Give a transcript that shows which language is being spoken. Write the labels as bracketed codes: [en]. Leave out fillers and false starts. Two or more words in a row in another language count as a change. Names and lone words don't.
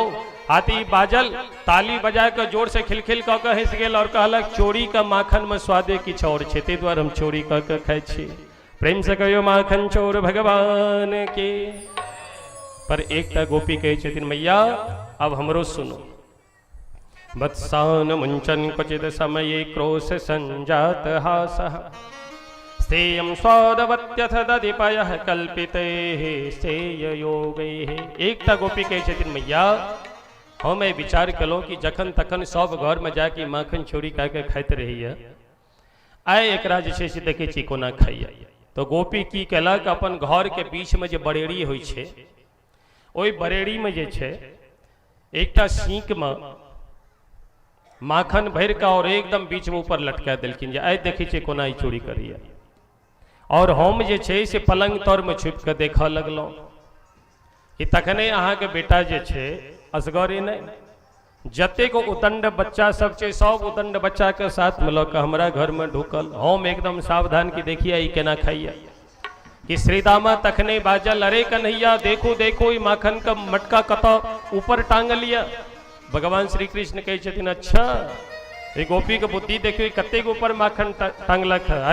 [mai] हाथी बाजल, ताली बजा के जोर से खिलखिल कऽ के हंस गेल और कहलक चोरी का माखन में स्वादे किछ और छै, ताहि दुआरे हम चोरी कऽ के खाइ छी। प्रेम से कहियो माखन चोर भगवान के। पर एकटा गोपी कहे छथिन मैया अब हमरो सुनो। [sa] वत्सान मुंचन क्वचिद समये क्रोश संजात हासः स्थेयं स्वादवत्यथ दधिपयः कल्पितैः स्थेययोगैः। [mai] एकटा गोपी कहे छथिन मैया हम विचार कलो कि जखन तखन सब घर में जाके माखन चोरी कऽ के खाइत रहिए, आइ एकरा जे छै से देखै छी कोना खाइए। तो गोपी की केलक, अपन घर के बीच में जे बरेड़ी होइ छै ओहि बरेड़ी में जे छै एकटा सींक में माखन भर के और एकदम बीच में ऊपर लटका देलखिन जे आइ देखै छै कोना ई चोरी करिए। और हम जे छै से पलंग तर में छुप के देखऽ लगलहुँ कि तखने अहाँ के बेटा जे छै असगरे नहीं, जतेक उदंड बच्चा सब छै सब उदंड बच्चा के साथ में लऽ के हमरा घर में ढुकल। हम एकदम सावधान कि देखिए ई केना खाइए। कि श्रीदामा तखने बाजल अरे कन्हैया देखो देखो ई माखन का मटका कतऽ ऊपर टांगल लिया। भगवान श्री कृष्ण कहे छथिन अच्छा ये गोपी के बुद्धि देखियो कते ऊपर माखन टांगलक है।